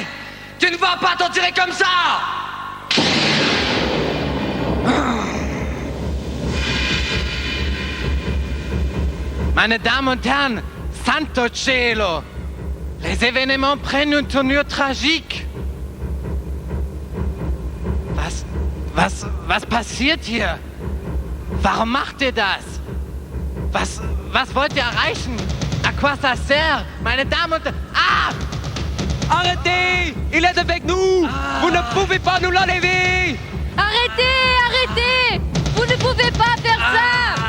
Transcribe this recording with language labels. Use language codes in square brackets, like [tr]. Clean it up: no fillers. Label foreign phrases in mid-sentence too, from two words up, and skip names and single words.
[fr] Tu ne vas pas t'en tirer comme ça! [de] Meine Damen und Herren, [it] Santo Cielo! [fr] Les événements prennent une tournure tragique. [de] Was passiert hier? Warum macht ihr das? Was wollt ihr erreichen? [fr] À quoi ça sert? [de] Meine Damen und Herren... Ah! [fr] Arrêtez! Il est avec nous! Vous ne pouvez pas nous l'enlever! Arrêtez, arrêtez! Vous ne pouvez pas faire ça!